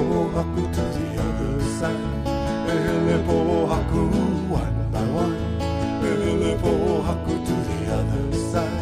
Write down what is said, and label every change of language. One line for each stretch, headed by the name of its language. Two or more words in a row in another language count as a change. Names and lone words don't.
English: haku to the other side.
Hawaiian: E hele po haku
English: one by one.
Hawaiian: E hele po haku
English: to the other side.